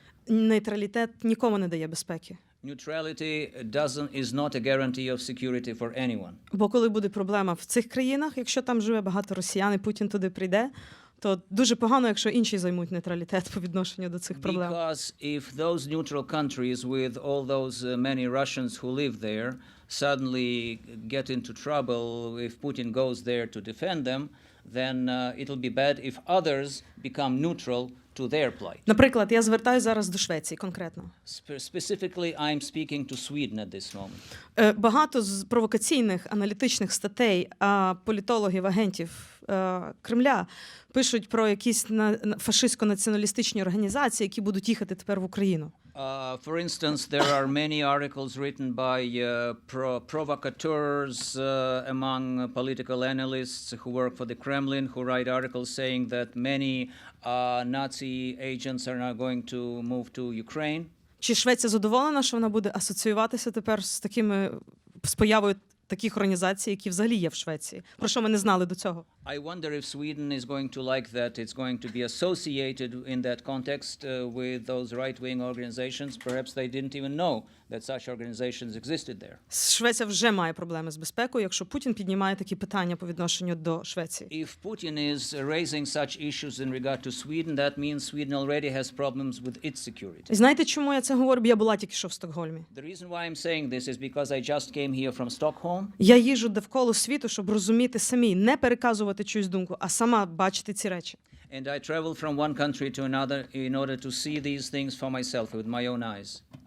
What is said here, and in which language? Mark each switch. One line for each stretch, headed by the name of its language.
Ukrainian: Нейтралітет нікому не дає безпеки.
English: Neutrality is not a guarantee of security for anyone.
Ukrainian: Бо коли буде проблема в цих країнах, якщо там живе багато росіян і Путін туди прийде, то дуже погано, якщо інші займуть нейтралітет по відношенню до цих проблем.
English: Because if those neutral countries with all those many Russians who live there suddenly get into trouble if Putin goes there to defend them, then it'll be bad if others become neutral to their plight.
Ukrainian: Наприклад, я звертаюся зараз до Швеції конкретно.
English: Specifically, I'm speaking to Sweden at this moment.
Ukrainian: Багато з провокаційних аналітичних статей політологів, агентів Кремля пишуть про якісь фашистсько-націоналістичні організації, які будуть їхати тепер в Україну.
English: For instance, there are many articles written by provocateurs among political analysts who work for the Kremlin, who write articles saying that many Nazi agents are now going to move to Ukraine.
Ukrainian: Чи Швеція задоволена, що вона буде асоціюватися тепер з появою таких організацій, які взагалі є в Швеції, про що ми не знали до цього?
English: I wonder if Sweden is going to like that it's going to be associated in that context with those right-wing organizations. Perhaps they didn't even know that such organizations existed there.
Ukrainian: Швеція вже має проблеми з безпекою, якщо Путін піднімає такі питання по відношенню до Швеції.
English: If Putin is raising such issues in regard to Sweden, that means Sweden already has problems with its security.
Ukrainian: І знаєте, чому я це говорю? Я була тільки що в Стокгольмі.
English: The reason why I'm saying this is because I just came here from Stockholm.
Ukrainian: Я їжджу довкола світу, щоб розуміти самі, не переказувати чиюсь думку, а сама бачити ці речі.
English: And I travel from one country to another in order to see these things for myself with my own eyes.